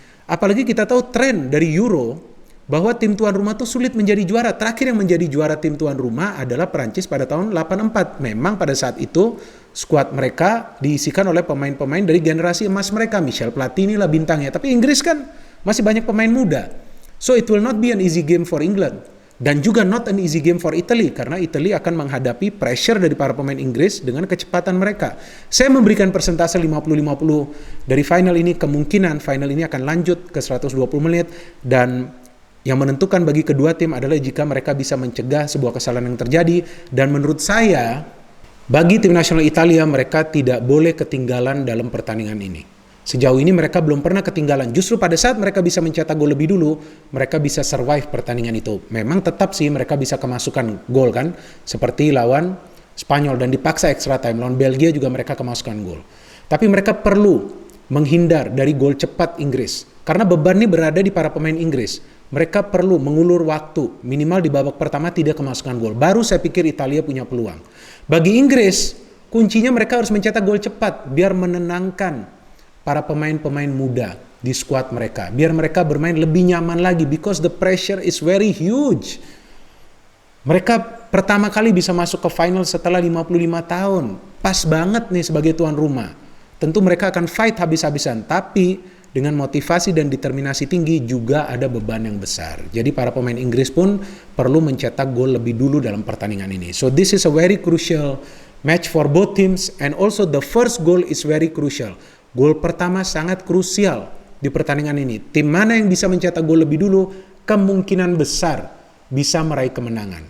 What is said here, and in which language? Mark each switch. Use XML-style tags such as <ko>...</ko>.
<id>Apalagi kita tahu tren dari Euro, bahwa tim tuan rumah tuh sulit menjadi juara. Terakhir yang menjadi juara tim tuan rumah adalah Perancis pada tahun 84. Memang pada saat itu, skuad mereka diisikan oleh pemain-pemain dari generasi emas mereka. Michel Platini lah bintangnya. Tapi Inggris kan masih banyak pemain muda.</id> <en>So it will not be an easy game for England.</en> <id>Dan juga</id> <en>not an easy game for Italy.</en> <id>Karena Italy akan menghadapi pressure dari para pemain Inggris dengan kecepatan mereka. Saya memberikan persentase 50-50 dari final ini. Kemungkinan final ini akan lanjut ke 120 menit. Dan yang menentukan bagi kedua tim adalah jika mereka bisa mencegah sebuah kesalahan yang terjadi. Dan menurut saya, bagi tim nasional Italia, mereka tidak boleh ketinggalan dalam pertandingan ini. Sejauh ini mereka belum pernah ketinggalan. Justru pada saat mereka bisa mencetak gol lebih dulu, mereka bisa survive pertandingan itu. Memang tetap sih mereka bisa kemasukan gol kan, seperti lawan Spanyol dan dipaksa extra time. Lawan Belgia juga mereka kemasukan gol. Tapi mereka perlu menghindar dari gol cepat Inggris. Karena beban ini berada di para pemain Inggris. Mereka perlu mengulur waktu, minimal di babak pertama tidak kemasukan gol. Baru saya pikir Italia punya peluang. Bagi Inggris, kuncinya mereka harus mencetak gol cepat biar menenangkan para pemain-pemain muda di skuad mereka. Biar mereka bermain lebih nyaman lagi.</id> <en>Because the pressure is very huge.</en> <id>Mereka pertama kali bisa masuk ke final setelah 55 tahun. Pas banget nih sebagai tuan rumah. Tentu mereka akan fight habis-habisan. Tapi dengan motivasi dan determinasi tinggi juga ada beban yang besar. Jadi para pemain Inggris pun perlu mencetak gol lebih dulu dalam pertandingan ini.</id> <en>So this is a very crucial match for both teams. And also the first goal is very crucial.</en> <id>Gol pertama sangat krusial di pertandingan ini. Tim mana yang bisa mencetak gol lebih dulu, kemungkinan besar bisa meraih kemenangan.</id>